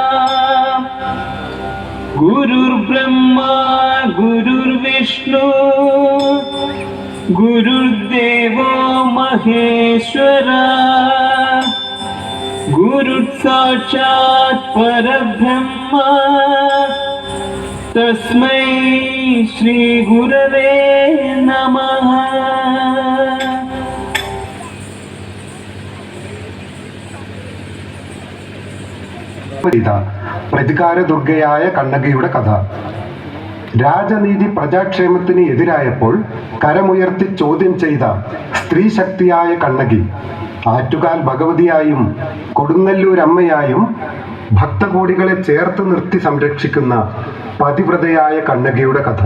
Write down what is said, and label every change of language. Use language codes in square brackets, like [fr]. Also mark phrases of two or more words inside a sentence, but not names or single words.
[sa] गुरुर्ब्रह्मा गुरुर्विष्णु गुरुर्देवो महेश्वरा। गुरुसाक्षात् परब्रह्म तस्मै श्री गुरवे नमः। [ml] പ്രതികാരദുർഗയായ കണ്ണകിയുടെ കഥ. രാജനീതി പ്രജാക്ഷേമത്തിന് എതിരായപ്പോൾ കരമുയർത്തി ചോദ്യം ചെയ്ത സ്ത്രീശക്തിയായ കണ്ണകി, ആറ്റുകാൽ ഭഗവതിയായും കൊടുങ്ങല്ലൂരമ്മയായും ഭക്തകോടികളെ ചേർത്ത് നിർത്തി സംരക്ഷിക്കുന്ന പതിവ്രതയായ കണ്ണകിയുടെ കഥ.